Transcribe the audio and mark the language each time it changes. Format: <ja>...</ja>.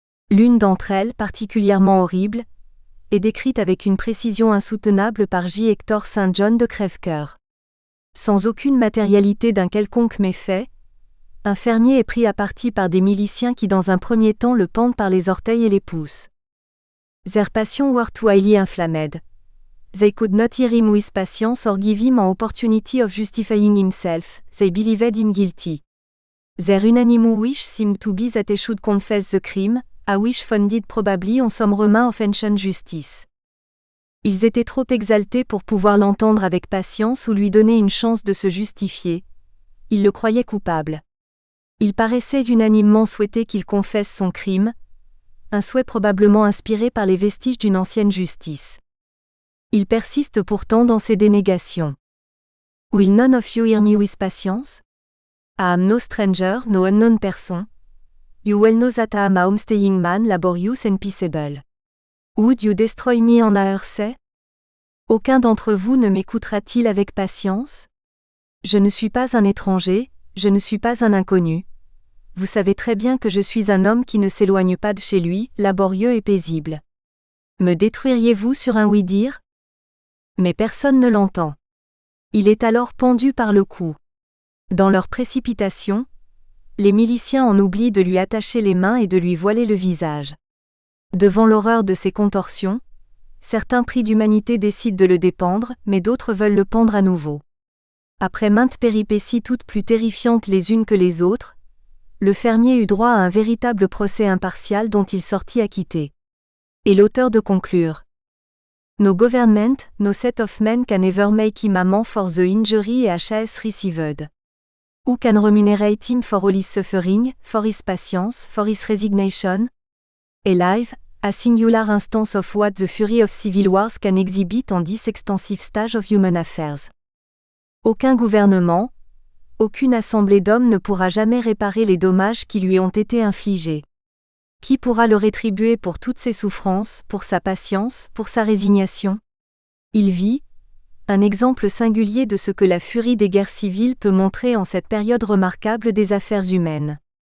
<fr>L'une d'entre elles, particulièrement horrible, est décrite avec une précision insoutenable par J. Hector St. John de Crèvecoeur. Sans aucune matérialité d'un quelconque méfait, un fermier est pris à partie par des miliciens qui dans un premier temps le pendent par les orteils et les pouces.</fr> <en>Their passion were too highly inflamed. They could not hear him with patience or give him an opportunity of justifying himself, they believed him guilty. Their unanimous wish seemed to be that he should confess the crime, a wish founded probably on some remnant of ancient justice.</en> <fr>Ils étaient trop exaltés pour pouvoir l'entendre avec patience ou lui donner une chance de se justifier. Ils le croyaient coupable. Ils paraissaient unanimement souhaiter qu'il confesse son crime, un souhait probablement inspiré par les vestiges d'une ancienne justice. Il persiste pourtant dans ses dénégations.</fr> <en>Will none of you hear me with patience? I am no stranger, no unknown person. You well know that I am a homestaying man, laborious and peaceable. Would you destroy me on a say?</en> <fr>Aucun d'entre vous ne m'écoutera-t-il avec patience? Je ne suis pas un étranger, je ne suis pas un inconnu. Vous savez très bien que je suis un homme qui ne s'éloigne pas de chez lui, laborieux et paisible. Me détruiriez-vous sur un oui-dire? Mais personne ne l'entend. Il est alors pendu par le cou. Dans leur précipitation, les miliciens en oublient de lui attacher les mains et de lui voiler le visage. Devant l'horreur de ces contorsions, certains pris d'humanité décident de le dépendre, mais d'autres veulent le pendre à nouveau. Après maintes péripéties toutes plus terrifiantes les unes que les autres, le fermier eut droit à un véritable procès impartial dont il sortit acquitté. Et l'auteur de conclure:</fr> <en>No government, no set of men can ever make him amend for the injury he has received. Who can remunerate him for all his suffering, for his patience, for his resignation? Alive, a singular instance of what the fury of civil wars can exhibit on this extensive stage of human affairs.</en> <fr>Aucun gouvernement, aucune assemblée d'hommes ne pourra jamais réparer les dommages qui lui ont été infligés. Qui pourra le rétribuer pour toutes ses souffrances, pour sa patience, pour sa résignation? Il vit, un exemple singulier de ce que la furie des guerres civiles peut montrer en cette période remarquable des affaires humaines.</fr>